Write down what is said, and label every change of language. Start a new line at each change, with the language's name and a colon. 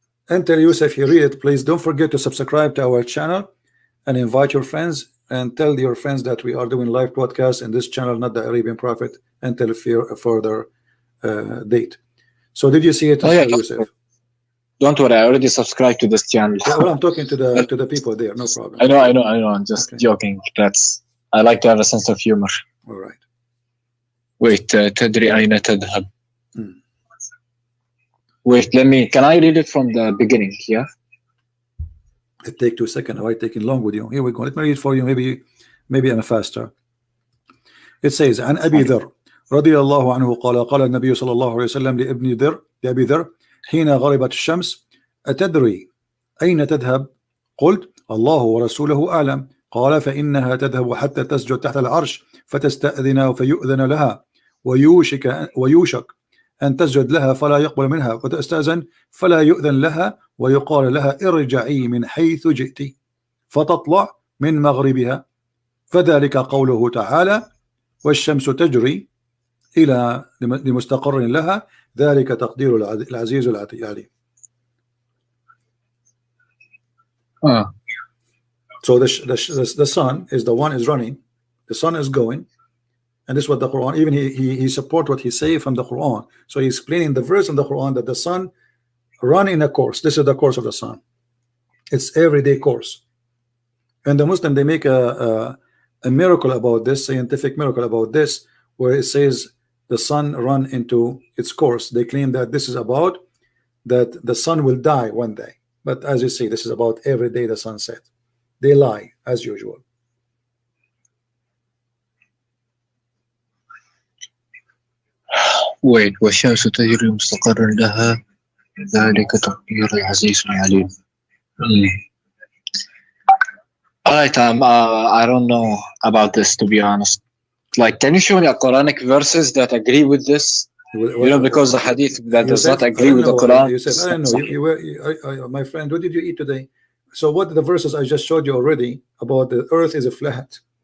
English: And tell Yusuf you read it, please don't forget to subscribe to our channel and invite your friends and tell your friends that we are doing live broadcasts in this channel, not the Arabian Prophet, until a further date. So did you see it, Yusuf? Don't worry, I already subscribed to this channel. Yeah, well, I'm talking to the people there, no problem. I know. I'm just joking. I like to have a sense of humor. All right. Wait,
Arabic: تدري أين تذهب?
English: Wait, can I read it from the beginning? Yeah. It take 2 seconds. Why taking long with you? Here we go. Let me read for you. Maybe I'm faster.
Arabic: It says, عن أبي ذر رضي الله عنه قال النبي صلى الله عليه وسلم لأبي ذر حين غربت الشمس أتدري أين تذهب؟ قلت الله ورسوله أعلم. قال فإنها تذهب حتى تسجد تحت العرش فتستأذن فيؤذن لها ويوشك أن تسجد لها فلا يقبل منها وتستأذن فلا يؤذن لها ويقال لها ارجعي من حيث جئت فتطلع من مغربها فذلك قوله تعالى والشمس تجري إلى لمستقر لها ذلك تقدير العزيز العليم.
English: So the sun is the one is running, the sun is going, and this is what the Quran, even he support what he say from the Quran. So he's explaining the verse in the Quran that the sun run in a course. This is the course of the sun. It's everyday course. And the Muslim, they make a miracle about this, scientific miracle about this, where it says the sun run into its course. They claim that this is about that the sun will die one day. But as you see, this is about every day the sun set. They lie as usual.
Arabic: Wait, والشمس تجري مستقر لها ذلك تقدير العزيز العليم.
English: Alright, I don't know about this, to be honest. Like, can you show me a Quranic verses that agree with this? Because the hadith that does not agree with the Quran. I don't know. My friend, what did you eat today? So what the verses I just showed you already about the earth is a flat.